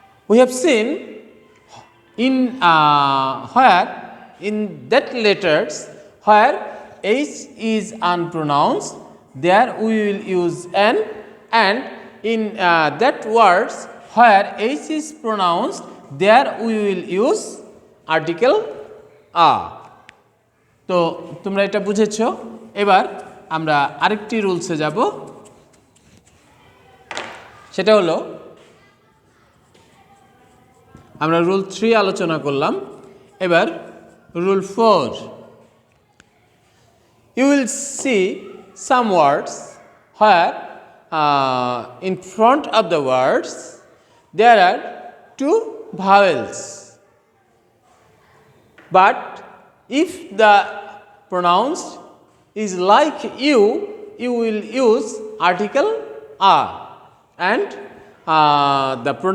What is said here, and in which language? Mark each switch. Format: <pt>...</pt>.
<en>We have seen in where in that letters where H is unpronounced, there we will use an, and in that words where H is pronounced, there we will use article a.</en> <bn>তো তোমরা এটা বুঝেছো। এবার আমরা আরেকটি রুলসে যাব, সেটা হলো আমরা রুল 3 আলোচনা করলাম, এবার rule 4।</bn> <en>You will see some words where in front of the words there are two vowels, but if the pronounced is like you will use article a, and the</en>